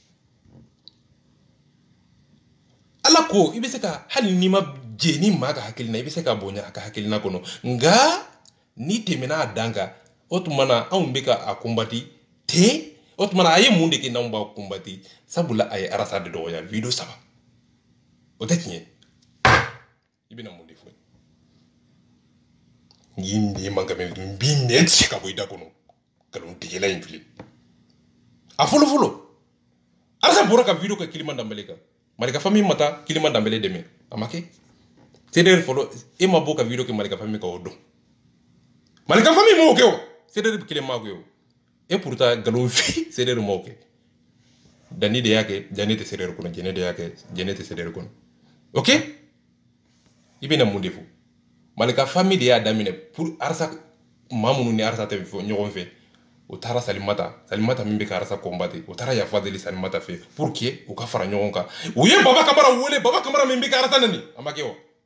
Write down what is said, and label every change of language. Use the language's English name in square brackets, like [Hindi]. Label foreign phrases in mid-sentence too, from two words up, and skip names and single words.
[Bambara] ala ko i bɛ se ka hali n'i ma jeni maa ka hakilina i bɛ se ka bonya a ka hakilina kɔnɔ nka n'i tɛmɛna a dan kan o tuma na anw bɛ ka a kunbati ten o tuma na a ye mun de kɛ n'anw b'a kunbati sabula a ye arasa de dɔgɔya video 3 o tɛ tiɲɛ i bɛna mun de fɔ n'i ne man ka mɛn n b'i nɛ tigɛ ka bɔ i da kɔnɔ nkalontigɛla in filɛ a fɔlɔ arasa bɔra ka video kɛ Kilima Danbele kan Malika famille ma taa Kilima Danbele dɛmɛ a ma kɛ c'est-à-dire fɔlɔ e ma bɔ ka video kɛ Malika famille kan o don Malika famille m'o kɛ o c'est-à-dire kelen m'a kɛ o et pourtant nkalon fi c'est-à-dire m'o kɛ Dani de y'a kɛ Dani tɛ c'est-à-dire kɔnɔ Jɛnɛ de y'a kɛ Jɛnɛ tɛ c'est-à-dire kɔnɔ ok i bɛna mun de fɔ Malika famille de y'a daminɛ pour arasa maa minnu ni arasa tɛ ɲɔgɔn fɛ o taara Salimata min bɛ ka arasa combattre o taara yafa deli Salimata fɛ [French] pour que [Bambara] u ka fara ɲɔgɔn kan u ye Baba Kamara wele Baba Kamara min bɛ ka arasa nani a ma kɛ wa